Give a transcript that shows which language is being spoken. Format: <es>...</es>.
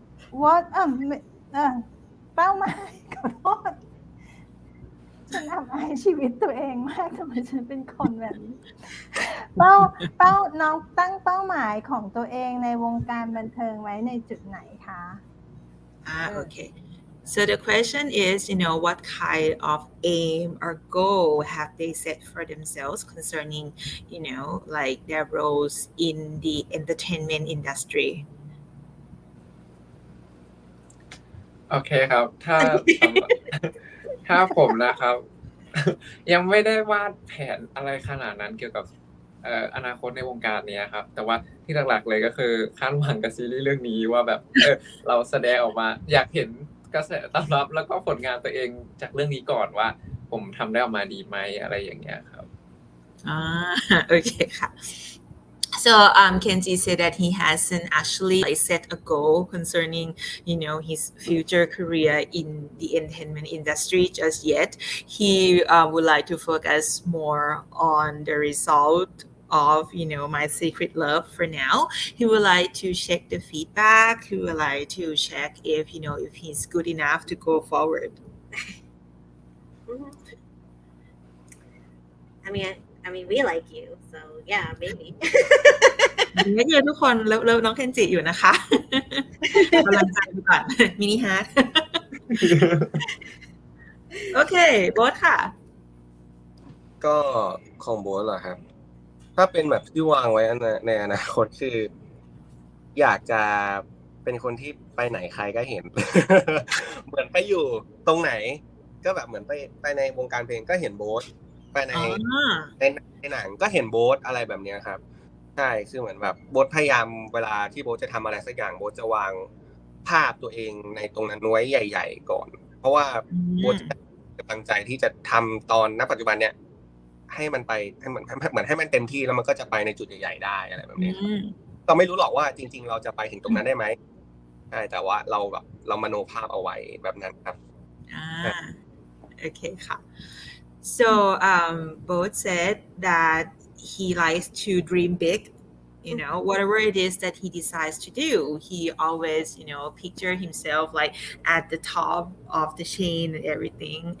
<en>What</en> <th>เป้าหมายขอโทษฉันอับอายชีวิตตัวเองมากทำไมฉันเป็นคนแบบนี้น้องตั้งเป้าหมายของตัวเองในวงการบันเทิงไว้ในจุดไหนคะ</th> <en>Okay. So the question is, what kind of aim or goal have they set for themselves concerning, like their roles in the entertainment industry?</en> <th>โอเคครับ ถ้าผมนะครับ ยังไม่ได้วาดแผนอะไรขนาดนั้นเกี่ยวกับอนาคตในวงการนี้ครับ แต่ว่าที่หลักๆเลยก็คือคาดหวังกับซีรีส์เรื่องนี้ว่าแบบเราแสดงออกมาอยากเห็นกระแสตอบรับแล้วก็ผลงานตัวเองจากเรื่องนี้ก่อนว่าผมทำได้ออกมาดีไหมอะไรอย่างเงี้ยครับ</th> <en>Okay ค่ะ So Kenji said that he hasn't actually set a goal concerning, his future career in the entertainment industry just yet. He would like to focus more on the result of, My Secret Love for now. He would like to check the feedback. He would like to check if, if he's good enough to go forward. I mean, we like you, so yeah, maybe.</en> <th>ไม่เยอะทุกคนเลิฟน้องเคนจิอยู่นะคะ กำลังใจดูก่อน มินิฮาร์ท โอเคโบ๊ทค่ะ ก็ของโบ๊ทเหรอครับ ถ้าเป็นแบบที่วางไว้ในอนาคตคือ อยากจะเป็นคนที่ไปไหนใครก็เห็น เหมือนไปอยู่ตรงไหน ก็แบบเหมือนไปในวงการเพลงก็เห็นโบ๊ทไปใน หนังก็เห็นโบ๊ทอะไรแบบนี้ครับใช่คือเหมือนแบบโบ๊ทพยายามเวลาที่โบ๊ทจะทำอะไรสักอย่างโบ๊ทจะวางภาพตัวเองในตรงนั้นไว้ใหญ่ๆก่อนเพราะว่าโบ๊ทจะตั้งใจที่จะทำตอนณปัจจุบันเนี้ยให้มันไปให้เหมือนให้มันเต็มที่แล้วมันก็จะไปในจุดใหญ่ๆได้อะไรแบบนี้ก็ไม่รู้หรอกว่าจริงๆเราจะไปถึงตรงนั้นได้ไหมใช่แต่ว่าเรามโนภาพเอาไว้แบบนั้นครับ</th> <en>โอเคค่ะ So both said that he likes to dream big. Whatever it is that he decides to do, he always, picture himself like at the top of the chain and everything.</en>